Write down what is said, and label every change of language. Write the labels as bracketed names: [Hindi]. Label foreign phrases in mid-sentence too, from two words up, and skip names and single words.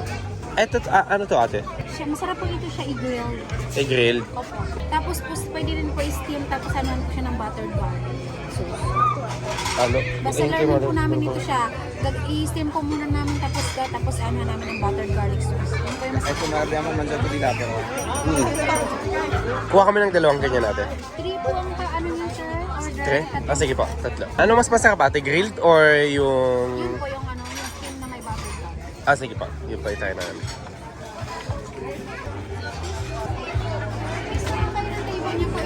[Filipino] Eto, ano to ate? Masarap po ito siya i-grill. Grilled. Opo. Tapos po, pwede rin po i-steam tapos ano po siya ng [English] buttered garlic sauce. [Filipino] Ano? Basta learn po namin ito siya. I-steam po muna namin tapos ano namin ng [English] buttered garlic sauce. [Filipino] Yun po yung mas... [Italian] Ecco, non abbiamo mangiato di là però. [Filipino] Kuha kami ng dalawang ganyan ate. 3 po ang ano niyo, sir? Order. Okay? Sige po, tatlo. Ano mas masarap ate? [English] Grilled or [Filipino] yung... Yun po yung ano, yung steam na may [English] buttered garlic. [Filipino] Sige po. Yun pa yung tayo namin. Steam kayo ng table niyo po.